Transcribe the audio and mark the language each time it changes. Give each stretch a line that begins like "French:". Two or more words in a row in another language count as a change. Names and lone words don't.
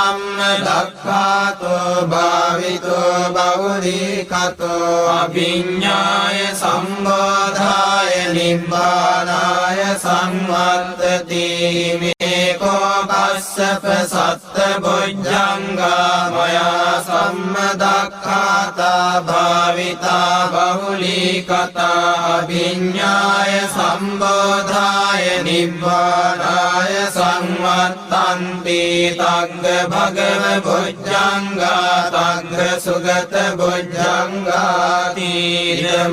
Pali: සම්මදක්ඛාතෝ භාවිතෝ බහුලීකතෝ අභිඤ්ඤාය සම්බෝධාය නිබ්බානාය සංවත්තති මේකෝ කස්සප සත්ත බොජ්ජංගා මයා සම්මදක්ඛාතා භාවිතා බහුලීකතා අභිඤ්ඤාය සම්බෝධාය නිබ්බානාය සංවත්තා වහන්ති තග්ග භගව බොජ්ජංගා තග්ග සුගත බොජ්ජංගාති ඉදම